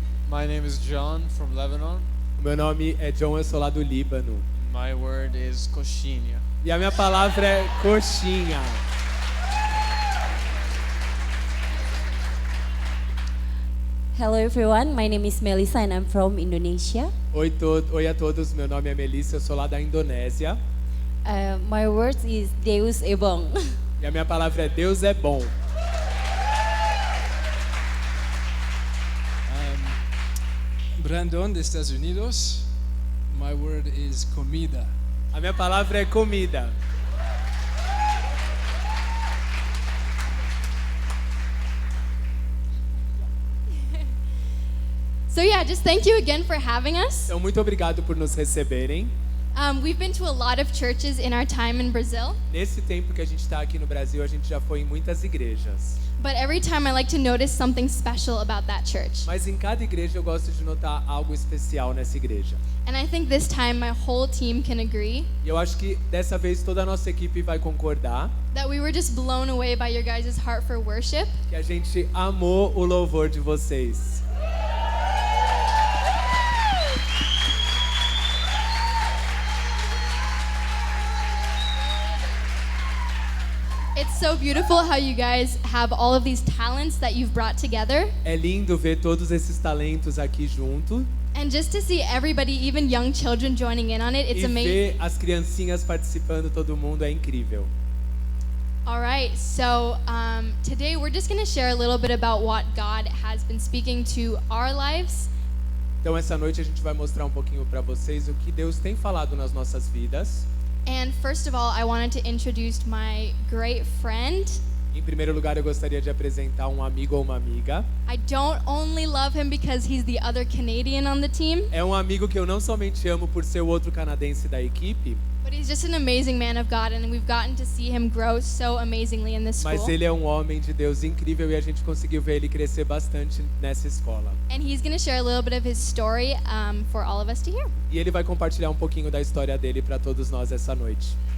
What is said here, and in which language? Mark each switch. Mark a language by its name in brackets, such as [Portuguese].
[English] My name is John from Lebanon. [Portuguese] O meu nome é John, eu sou lá do Líbano. [English] My word is coxinha. [Portuguese] E a minha palavra é coxinha. [English] Hello everyone, my name is Melissa and I'm from Indonesia. [Portuguese] Oi a todos, meu nome é Melissa, eu sou lá da Indonésia. [English] My word is [Portuguese] Deus é bom. E a minha palavra é Deus é bom. [English] Brandon, [Portuguese] dos Estados Unidos. [English] My word is comida. [Portuguese] A minha palavra é comida. [English] So yeah, just thank you again for having us. [Portuguese] Então, muito obrigado por nos receberem. [English] We've been to a lot of churches in our time in Brazil. [Portuguese] Nesse tempo que a gente está aqui no Brasil, a gente já foi em muitas igrejas. [English] But every time I like to notice something special about that church. [Portuguese] Mas em cada igreja eu gosto de notar algo especial nessa igreja. [English] And I think this time my whole team can agree. [Portuguese] E eu acho que dessa vez toda a nossa equipe vai concordar. [English] That we were just blown away by your guys' heart for worship. [Portuguese] Que a gente amou o louvor de vocês. [English] It's so beautiful how you guys have all of these talents that you've brought together. [Portuguese] É lindo ver todos esses talentos aqui junto. [English] And just to see everybody, even young children joining in on it, it's [Portuguese] E [English] amazing. [Portuguese] ver as criancinhas participando, todo mundo, é incrível. [English] All right, so today we're just going to share a little bit about what God has been speaking to our lives. [Portuguese] Então essa noite a gente vai mostrar um pouquinho para vocês o que Deus tem falado nas nossas vidas. [English] And first of all, I wanted to introduce my great friend. [Portuguese] Em primeiro lugar, eu gostaria de apresentar um amigo ou uma amiga. [English] I don't only love him because he's the other Canadian on the team, [Portuguese] É um amigo que eu não somente amo por ser o outro canadense da equipe, [English] but he's just an amazing man of God, and we've gotten to see him grow so amazingly in this [Portuguese] mas [English] school. [Portuguese] ele é um homem de Deus incrível e a gente conseguiu ver ele crescer bastante nessa escola. [English] And he's going to share a little bit of his story for all of us to hear. [Portuguese] E ele vai compartilhar um pouquinho da história dele para todos nós essa noite.